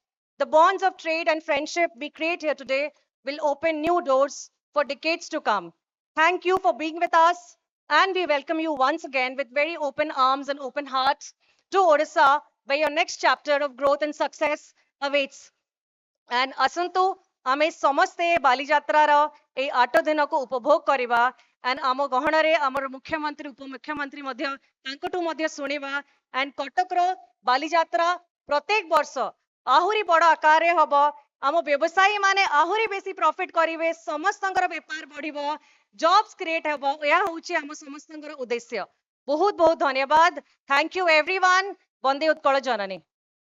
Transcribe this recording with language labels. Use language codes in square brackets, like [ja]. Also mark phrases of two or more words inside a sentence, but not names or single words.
[en] The bonds of trade and friendship we create here today will open new doors for decades to come. Thank you for being with us, and we welcome you once again with very open arms and open hearts to Odisha, where your next chapter of growth and success awaits. [or] And asantu ଆମେ ସମସ୍ତେ ବାଲିଯାତ୍ରାର ଏଇ 8 ଦିନକୁ ଉପଭୋଗ କରିବା and ଆମ ଗହଣରେ ଆମର ମୁଖ୍ୟମନ୍ତ୍ରୀ ଉପମୁଖ୍ୟମନ୍ତ୍ରୀ ମଧ୍ୟ ତାଙ୍କଠୁ ମଧ୍ୟ ଶୁଣିବା and କଟକର ବାଲିଯାତ୍ରା ପ୍ରତ୍ୟେକ ବର୍ଷ ଆହୁରି ବଡ଼ ଆକାରରେ ହବ ଆମ ବ୍ୟବସାୟୀ ମାନେ ଆହୁରି ବେଶୀ ପ୍ରଫିଟ କରିବେ ସମସ୍ତଙ୍କର ବେପାର ବଢିବ [en] jobs create [or] ହେବ ଏହା ହେଉଛି ଆମ ସମସ୍ତଙ୍କର ଉଦ୍ଦେଶ୍ୟ ବହୁତ ବହୁତ ଧନ୍ୟବାଦ [en] thank you everyone [or] ବନ୍ଦେ ଉତ୍କଳ ଜନନୀ